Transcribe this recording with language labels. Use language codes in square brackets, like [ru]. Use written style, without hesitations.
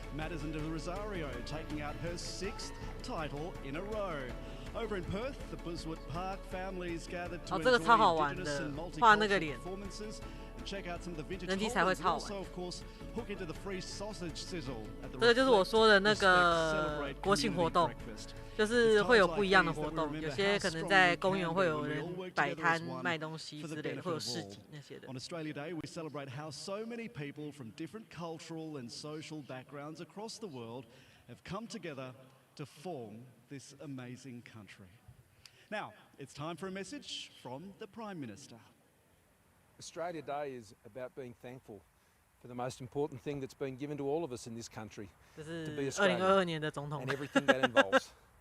[en] Madison de Rosario taking out her 6th title in a row. Over in Perth, the Buswood Park families gathered to enjoy Indigenous and multicultural performances and check out some of the vintage homes. Also, of course, hook into the free sausage sizzle at the [zh] 这个就是我说的那个国庆活动，就是会有不一样的活动，有些可能在公园会有人摆摊卖东西之类的，会有市集那些的。 [en] On Australia Day, we celebrate how so many people from different cultural and social backgrounds across the world have come together to form this amazing country. Now, it's time for a message from the Prime Minister. Australia Day is about being thankful for the most important thing that's been given to all of us in this country, to be Australian, and everything that involves.